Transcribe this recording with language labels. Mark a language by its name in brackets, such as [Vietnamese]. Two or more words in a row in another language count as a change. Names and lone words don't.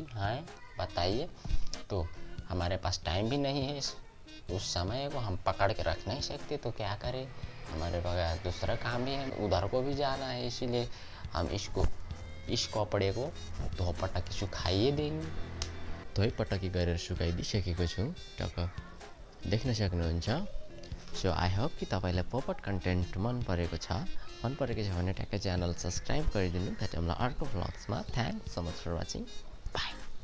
[Hindi] हाँ बताइए। तो हमारे पास टाइम भी नहीं है, उस समय को हम पकड़ के रख नहीं सकते, तो क्या करें, हमारे पास दूसरा काम भी है, उधर को भी जाना है, इसीलिए हम इस कपडे को धो पटक सुखाइए देंगे। [Nepali] धोइ पटकी गरेर सुकाइदिइसकेको छु, टक्क देख्न सक्नुहुन्छ। [English] so I hope [Nepali] कि तपाईँलाई पोपट कन्टेन्ट मन परेको छ। मन परेको छ भने ट्याक्कै [English] channel subscribe [Nepali] गरिदिनु। भेटौँला अर्को भ्लग्समा। [English] thanks so much for watching. बाई।